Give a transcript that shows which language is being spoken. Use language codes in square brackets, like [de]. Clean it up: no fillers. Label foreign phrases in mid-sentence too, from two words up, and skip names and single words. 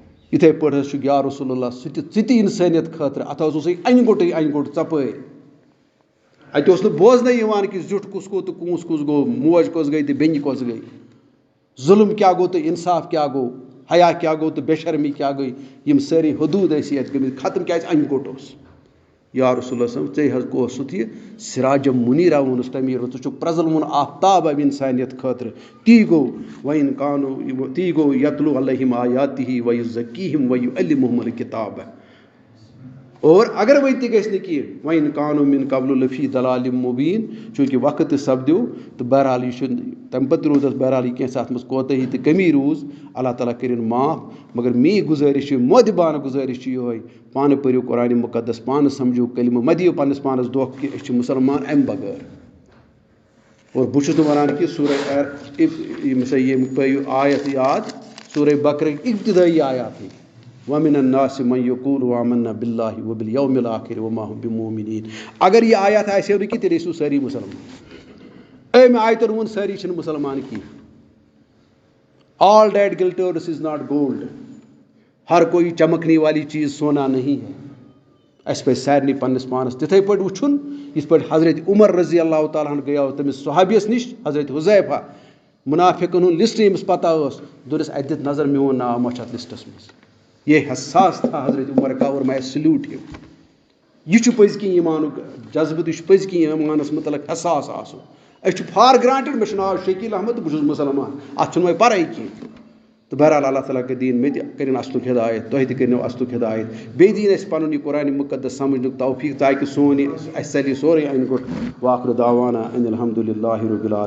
[ks] یِتھَے پٲٹھۍ حظ چھُ [ar] یا رسول اللہ [ks] سُہ تہِ اِنسٲنیت خٲطرٕ اَتھ حظ اوس اَنہِ گوٚٹ ژَپٲرۍ اَتہِ اوس نہٕ بوزنَے یِوان کہِ زیُٹھ کُس گوٚو تہٕ کوٗس کُس گوٚو موج کۄس گٔے تہٕ بیٚنہِ کۄس گٔے ظُلم کیٛاہ گوٚو تہٕ اِنصاف کیٛاہ گوٚو حیا کیٛاہ گوٚو تہٕ بے شرمی کیٛاہ گٔے یِم سٲری حدوٗد ٲسی اَتہِ گٔمٕتۍ ختم کیٛازِ اَنہِ گوٚٹ اوس [ar] یا رسول اللہ [ks] صٲب ژےٚ حظ اوسُتھ یہِ [ar] سِراجَم مُنیٖرا [ks] ووٚنُس تَمی ژٕ چھُکھ پرٛزلوُن آفتاب اَمہِ اِنسانیت خٲطرٕ تی گوٚو [ar] وَاِن کانوٗ [ks] تی گوٚو [ar] یتلوٗ علیہِم آیاتِہی وَیُزَکیٖہِم وَیُعَلِّمُہُم الکِتاب [ur] اور اگر [ks] وۄنۍ تہِ گژھِ نہٕ کینٛہہ [ar] وَاِن کانوٗ مِن قبلُ لفی دلالِم مُبیٖن [ks] چوٗنٛکہِ وقت تہِ سپدیو تہٕ بہرحال یہِ چھُنہٕ تَمہِ پَتہٕ روٗز اَتھ بہرحال یہِ کینٛژھا اَتھ منٛز کوتٲہی تہٕ کٔمی روٗز اللہ تعالیٰ کٔرِنۍ معاف مگر میٛٲنۍ گُزٲرِش چھِ مودِبانہٕ گُزٲرِش چھِ یِہوٚے پانہٕ پٔرِو قرآنِ مُقدس پانہٕ سَمجھِو کلمہٕ مہ دِیِو پنٛنِس پانَس دھوکہٕ کہِ أسۍ چھِ مُسلمان اَمہِ بغٲر اور بہٕ چھُس نہٕ وَنان کہِ سورہ یِم سا یِم پٲیِو آیت یاد سورہ بقرٕکۍ اِبتِدٲیی آیاتٕے [ar] وَمِنَ النَّاسِ مَن یَقوٗلُ آمَنَّا بِاللہِ وَبِالْیَوْمِ الْآخِرِ وَمَا ہُم بِمُؤْمِنِیٖن [ks] اگر یہِ آیات آسہِ ہَو نہٕ کینٛہہ تیٚلہِ ٲسِو سٲری مُسلمان اَمہِ آیتَن ووٚن سٲری چھِنہٕ مُسلمان کینٛہہ [en] All that glitters is not gold [ur] ہر کوئی چمکنے والی چیٖز سونا نہیں ہے [ks] اَسہِ پَزِ سارنٕے پنٛنِس پانَس تِتھَے پٲٹھۍ وٕچھُن یِتھ پٲٹھۍ حضرت عمر [ar] رضی اللہ تعالیٰ [ks] ہَن گٔیو تٔمِس صحابِیَس نِش حضرت حُذیفہ مُنافِقَن ہُنٛد لِسٹ ییٚمِس پتہ ٲس دوٚپنَس اَتہِ دِتھ نظر میون ناو ما چھُ اَتھ لِسٹَس منٛز [ur] یہ حساس تھا حضرت عمر کا اور میں [ks] سلیوٹ ہِو یہِ چھُ پٔزۍ کِنۍ ایٖمانُک جذبہٕ تہِ چھُ پٔزۍ کِنۍ ایٖمانَس متعلق حساس آسُن أسۍ چھِ [en] for granted [ks] مےٚ چھُ ناو شکیٖل احمد تہٕ بہٕ چھُس مُسلمان اَتھ چھُنہٕ وۄنۍ پَرَے کینٛہہ تہٕ بہرحال اللہ تعالیٰ کٔرۍ دِیِن مےٚ تہِ کٔرِنۍ اَصلُک ہدایت تۄہہِ تہِ کٔرِنو اَصلُک ہدایت بیٚیہِ دِیِن اَسہِ پَنُن یہِ قرآنِ مُقدس سَمجھنُک توفیٖق تاکہِ سون یہِ اَسہِ ژَلہِ سورُے اَنہِ گوٚٹ [ar] واخر دعوانا ان الحمدُاللہ رب العالمین